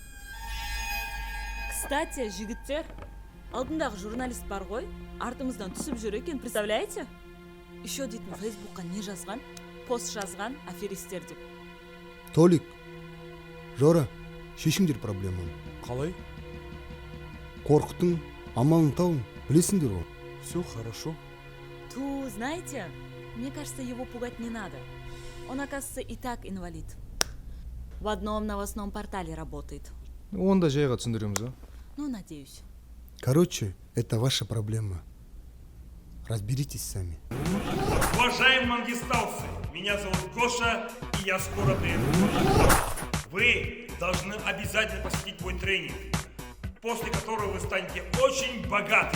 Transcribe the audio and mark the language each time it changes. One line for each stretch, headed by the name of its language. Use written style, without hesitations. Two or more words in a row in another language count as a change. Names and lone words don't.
Kazakh: Кстати, жігіттер, алдындағы журналист бар ғой, артымыздан түсіп жүр екен, представляете? Еще дейтін Фейсбукқа не жазған? Пост жазған аферистер деп. Толик, Жора, шешіңдер проблеманы. Қалай? Қорқытың, амалын тауың, білесіңдер ғой.
Russian: Все хорошо. Знаете, мне кажется, его пугать не надо. Он, оказывается, и так инвалид. В одном новостном портале работает.
Kazakh: Онда жайға түсіндіреміз, а?
Russian: Ну, надеюсь. Короче, это ваша проблема. Разберитесь сами. Уважаемые мангистаусы, меня зовут Гоша, и я скоро приеду. Вы должны обязательно посетить мой тренинг, после которого вы станете очень богаты.